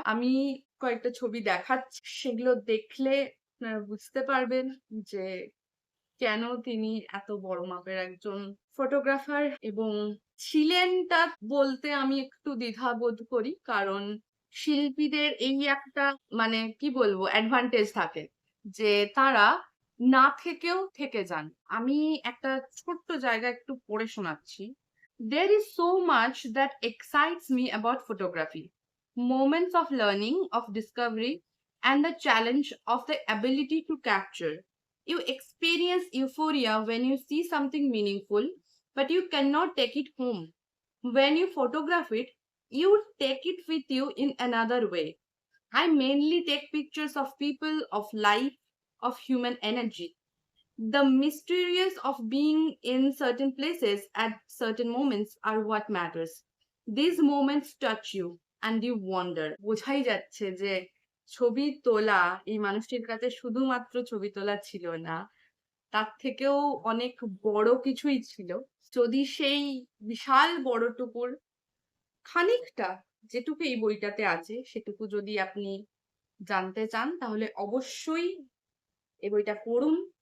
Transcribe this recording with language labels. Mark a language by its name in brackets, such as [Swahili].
[Bangla] আমি কয়েকটা ছবি দেখাচ্ছি। সেগুলো দেখলে আপনারা বুঝতে পারবেন যে কেন তিনি এত বড় মাপের একজন ফটোগ্রাফার এবং ছিলেনটা বলতে আমি একটু দ্বিধাবোধ করি। কারণ শিল্পীদের এই একটা মানে কি বলবো অ্যাডভান্টেজ থাকে যে তারা না থেকেও থেকে যান। আমি একটা ছোট্ট জায়গা একটু পড়ে শোনাচ্ছি। [English] There is so much that excites me about photography. Moments of learning, of discovery, and the challenge of the ability to capture. You experience euphoria when you see something meaningful, but you cannot take it home. When you photograph it, you take it with you in another way. I mainly take pictures of people, of life, of human energy. The mysterious of being in certain places at certain moments are what matters. These moments touch you and you wonder. [Bangla] বোঝাই যাচ্ছে যে ছবি তোলা এই মানুষটির কাছে শুধুমাত্র ছবি তোলা ছিল না, তার থেকেও অনেক বড় কিছুই ছিল। যদি সেই বিশাল বড়টুকুর খানিকটা, যেটুকু এই বইটাতে আছে সেটুকু যদি আপনি জানতে চান, তাহলে অবশ্যই এই বইটা পড়ুন।